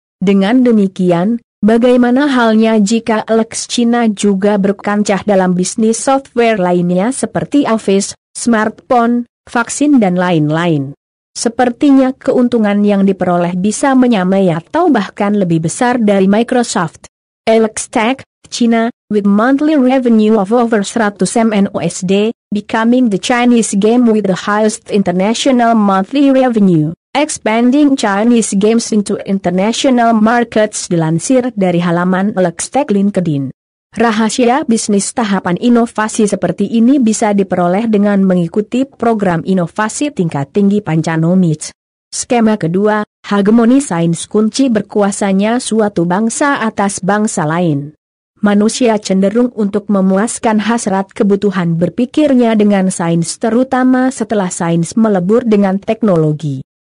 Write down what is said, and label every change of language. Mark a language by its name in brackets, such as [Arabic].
[Indonesian] Dengan demikian, bagaimana halnya jika Alex China juga berkancah dalam bisnis software lainnya seperti Office, smartphone, vaksin dan lain-lain? Sepertinya keuntungan yang diperoleh bisa menyamai atau bahkan lebih besar dari Microsoft. [English] Elextech, China, with monthly revenue of over 100 million USD, becoming the Chinese game with the highest international monthly revenue, expanding Chinese games into international markets [Indonesian] dilansir dari halaman [English] Elextech LinkedIn. [Indonesian] Rahasia bisnis tahapan inovasi seperti ini bisa diperoleh dengan mengikuti program inovasi tingkat tinggi Pancanomits. Skema kedua, hegemoni sains kunci berkuasanya suatu bangsa atas bangsa lain. Manusia cenderung untuk memuaskan hasrat kebutuhan berpikirnya dengan sains terutama setelah sains melebur dengan teknologi.